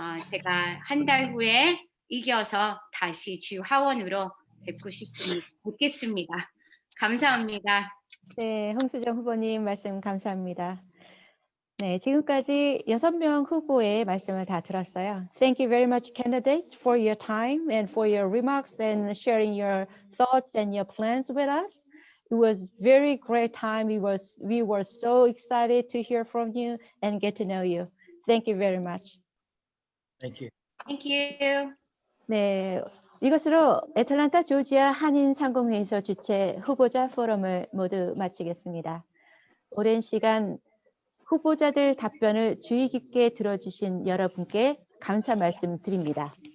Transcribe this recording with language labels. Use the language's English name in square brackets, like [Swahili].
[Korean] 제가 한 달 후에 이겨서 다시 주 하원으로 뵙겠습니다. 감사합니다. 네, 홍수정 후보님 말씀 감사합니다. 네, 지금까지 6명 후보의 말씀을 다 들었어요. [English] Thank you very much, candidates, for your time and for your remarks and sharing your thoughts and your plans with us. It was very great time. We were so excited to hear from you and get to know you. Thank you very much. Thank you. Thank you. [Korean] 네, 이것으로 애틀랜타 조지아 한인 상공회의소 주최 후보자 포럼을 모두 마치겠습니다. 오랜 시간 후보자들 답변을 주의 깊게 들어주신 여러분께 감사 말씀드립니다.